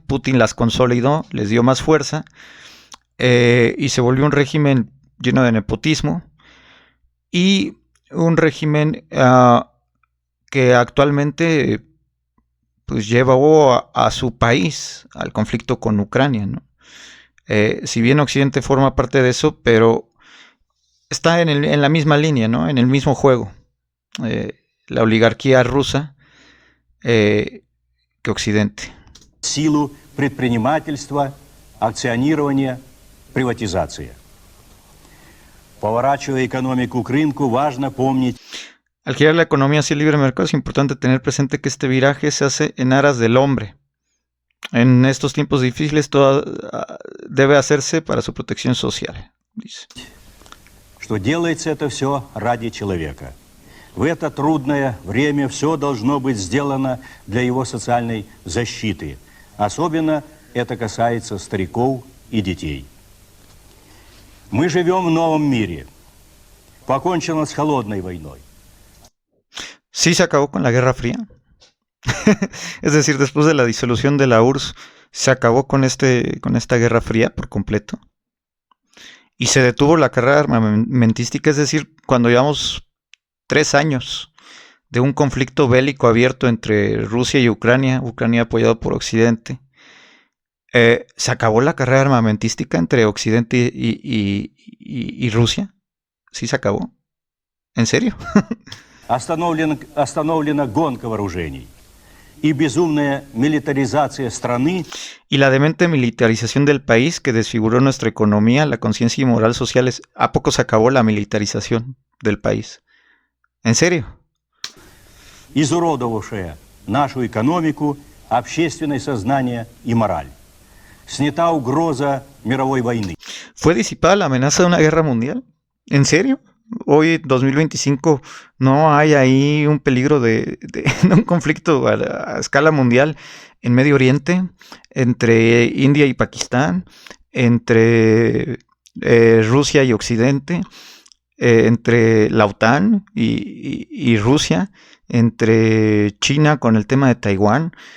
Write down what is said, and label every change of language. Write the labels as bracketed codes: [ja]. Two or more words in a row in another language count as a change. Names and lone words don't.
[es] Putin las consolidó, les dio más fuerza, y se volvió un régimen lleno de nepotismo y un régimen que actualmente pues llevó a su país al conflicto con Ucrania, ¿no? Si bien Occidente forma parte de eso, pero está en la misma línea, ¿no? En el mismo juego. La oligarquía rusa que Occidente. [ru] Силу предпринимательства, акционирования, приватизация. Поворачивая экономику к рынку, важно помнить... [es] Al girar la economía hacia el libre mercado es importante tener presente que este viraje se hace en aras del hombre. En estos tiempos difíciles todo debe hacerse para su protección social, dice. [ru] Что делается это все ради человека. В это трудное время все должно быть сделано для его социальной защиты. Особенно это касается стариков и детей. Мы живем в новом мире. Покончено с холодной войной. [es] Sí se acabó con la Guerra Fría. Es decir, después de la disolución de la URSS, se acabó con esta Guerra Fría por completo. Y se detuvo la carrera armamentística, es decir, cuando llevamos 3 años de un conflicto bélico abierto entre Rusia y Ucrania apoyado por Occidente, se acabó la carrera armamentística entre Occidente y Rusia. Sí se acabó. ¿En serio? [ru] Остановлена гонка вооружений и безумная милитаризация страны. [es] Y la demente militarización del país que desfiguró nuestra economía, la conciencia y moral sociales. ¿A poco se acabó la militarización del país? ¿En serio? [ru] Изуродовавшая нашу экономику, общественное сознание и мораль. Снята угроза мировой войны. [es] ¿Fue disipada la amenaza de una guerra mundial? ¿En serio? Hoy, 2025, no hay ahí un peligro de un conflicto a escala mundial en Medio Oriente, entre India y Pakistán, entre Rusia y Occidente, entre la OTAN y Rusia, entre China con el tema de Taiwán.